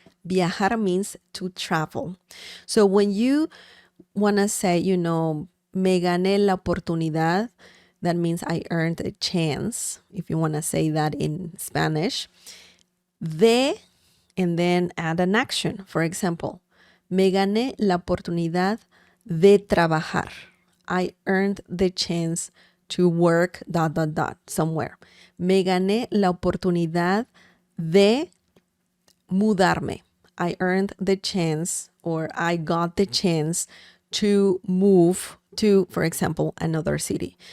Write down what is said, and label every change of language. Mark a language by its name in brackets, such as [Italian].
[English] Viajar means to travel. So when you want to say, [Spanish] me gané la oportunidad, [English] that means I earned a chance, if you want to say that in Spanish. De, and then add an action. For example, [Spanish] me gané la oportunidad de trabajar. [English] I earned the chance to work ... somewhere. [Spanish] Me gané la oportunidad de mudarme. [English] I earned the chance or I got the chance to move to, for example, another city.